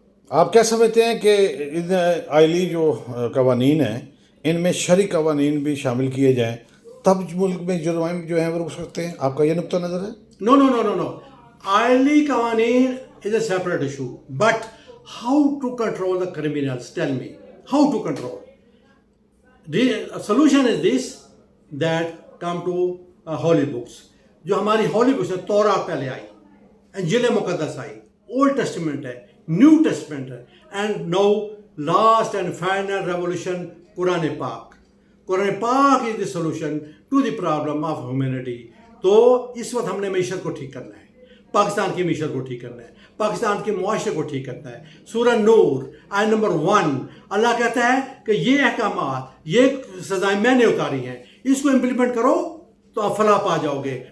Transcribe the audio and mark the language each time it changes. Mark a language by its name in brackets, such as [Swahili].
[Urdu] آپ کیا سمجھتے ہیں کہ ان آئلی جو قوانین ہیں ان میں شرعی قوانین بھی شامل کیے جائیں تب ملک میں جرائم جو ہیں وہ رک سکتے ہیں؟ آپ کا یہ نقطہ نظر ہے؟ [English] No. آئلی قوانین is a separate issue. But how to control the criminals? Tell me. How to control? The solution is this, that come to holy books. [Urdu] جو ہماری holy books ہے، تورات پہلے آئی، انجیل مقدس آئی، اولڈ ٹیسٹمنٹ ہے، نیو ٹیسٹمنٹ ہے، [English] and no last and final revolution [Urdu] قرآن پاک. [English] قرآن پاک is the solution to the problem of humanity. [Urdu] تو اس وقت ہم نے معیشت کو ٹھیک کرنا ہے، پاکستان کی معیشت کو ٹھیک کرنا ہے، پاکستان کے معاشرے کو ٹھیک کرنا ہے. سورہ نور آیت نمبر 1 اللہ کہتا ہے کہ یہ احکامات، یہ سزائیں میں نے اتاری ہیں، اس کو امپلیمنٹ کرو تو آپ فلاح پا جاؤ گے.